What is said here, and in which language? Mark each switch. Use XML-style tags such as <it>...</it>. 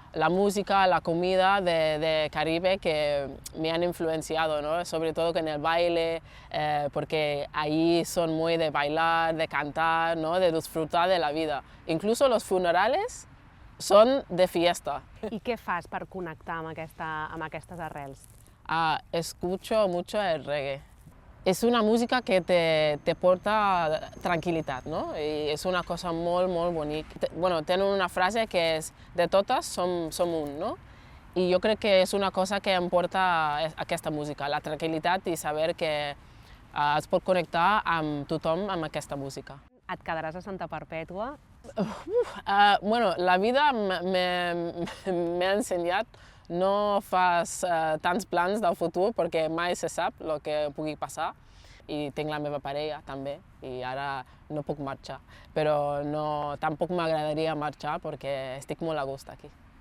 <es>la música, la comida de Caribe que me han influenciado, ¿no? Sobre todo en el baile, porque ahí son muy de bailar, de cantar, ¿no? De disfrutar de la vida. Incluso los funerales son de fiesta.</es> <ca>I què fas per connectar amb aquestes arrels?</ca> <es>Escucho mucho el reggae. Es una música que te porta tranquilidad, ¿no? Y es una cosa muy, muy bonita. Bueno, tiene una frase que es,</es> <ca>de totes som un,</ca> <es>¿no? Y yo creo que es una cosa que</es> <ca>em porta aquesta música, la tranquil·litat i saber que es pot connectar amb tothom amb aquesta música. Et quedaràs a Santa Perpètua? Bueno, la vida m'ha ensenyat no fas tants plans del futur perquè mai se sap el que pugui passar i tinc la meva parella també i ara no puc marxar, però tampoc m'agradaria marxar perquè estic molt a gust aquí.</ca>